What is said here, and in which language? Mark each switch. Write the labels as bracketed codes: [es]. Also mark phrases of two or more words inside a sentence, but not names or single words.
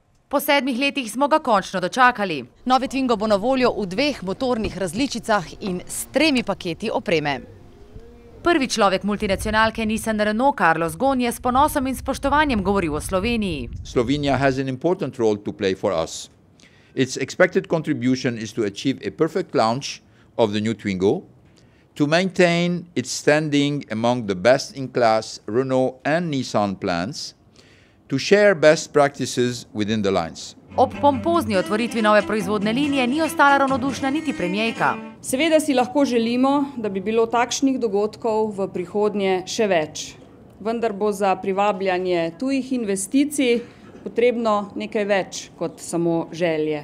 [sl] Po 7 letih smo ga končno dočakali. Novi Twingo bo na voljo v 2 motornih različicah in s 3 paketi opreme. Prvi človek multinacionalke Nissan Renault, Carlos Ghosn, je s ponosom in spoštovanjem govoril o Sloveniji. [en] Slovenia has an important role to play for us. Its expected contribution is to achieve a perfect launch of the new Twingo, to maintain its standing among the best-in-class Renault and Nissan plants, to share best practices within the lines. [sl] Ob pompozni otvoritvi nove proizvodne linije ni ostala ravnodušna niti premierka. Seveda si lahko želimo, da bi bilo takšnih dogodkov v prihodnje še več. Vendar bo za privabljanje tujih investicij potrebno nekaj več kot samo želje.